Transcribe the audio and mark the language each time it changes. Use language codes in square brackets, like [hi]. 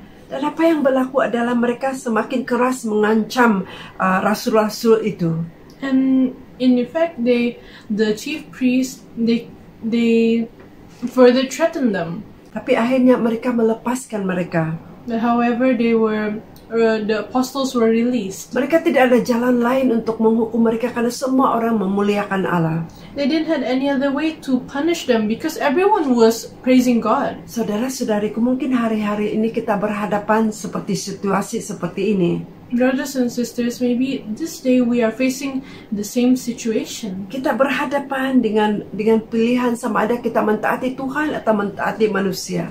[ms] Dan apa yang berlaku adalah mereka semakin keras mengancam rasul-rasul itu. [en] And in effect, the chief priests, they further threatened them. [ms] Tapi akhirnya mereka melepaskan mereka. [en] However, the apostles were released. [ms] Mereka tidak ada jalan lain untuk menghukum mereka karena semua orang memuliakan Allah. [en] They didn't have any other way to punish them because everyone was praising God. [ms] Saudara-saudariku, mungkin hari-hari ini kita berhadapan seperti situasi seperti ini. [en] Brothers and sisters, maybe this day we are facing the same situation. [ms] Kita berhadapan dengan pilihan sama ada kita mentaati Tuhan atau mentaati manusia.